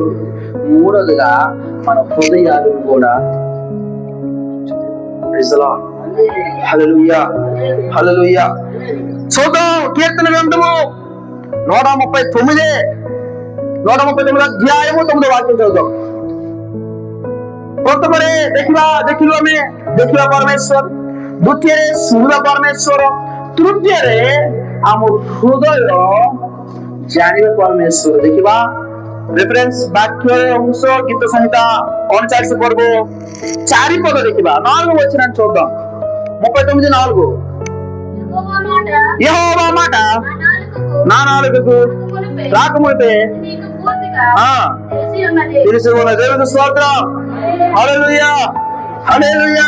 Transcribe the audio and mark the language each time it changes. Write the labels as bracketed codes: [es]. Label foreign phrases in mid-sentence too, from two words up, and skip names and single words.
[te] మూడోదిగా మన హృదయాలు కూడా. హల్లెలూయా హల్లెలూయా. చూద్దాం కీర్తన గ్రంథము 139 అధ్యాయము 9వ వాక్యం చదువుతాం. [or] ପ୍ରଥମରେ ଦେଖିଲୁ ଆମେ ପରମେଶ୍ୱର, ଦ୍ୱିତୀୟରେ ଶୁଣିବା ପରମେଶ୍ୱର, ତୃତୀୟରେ ଆମ ହୃଦୟ ଜାଣିବା ପରମେଶ୍ୱର। ଦେଖିବା ରେଫରେନ୍ସ ବାକ୍ୟ ଅଂଶ ଗୀତ ସଂହିତା 39 ପର୍ବ 4 ପଦ ଦେଖିବା। [te] 4 వచ్చిన చూద్దాం। 39:4 యెహోవా మాట నా నాలుకకు రాకమునిపే తెలిసి ఉన్న దేవుని స్తోత్రం, హల్లెలూయా హల్లెలూయా।